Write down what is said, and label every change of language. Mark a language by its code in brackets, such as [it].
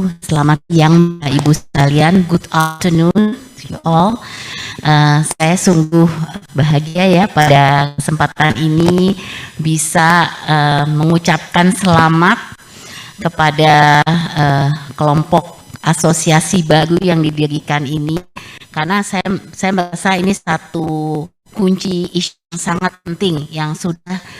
[id] Selamat siang Bapak Ibu sekalian. [en] Good afternoon to you all. [id] Saya sungguh bahagia ya pada kesempatan ini bisa mengucapkan selamat kepada kelompok asosiasi baru yang didirikan ini, karena saya merasa ini satu kunci isu yang sangat penting yang sudah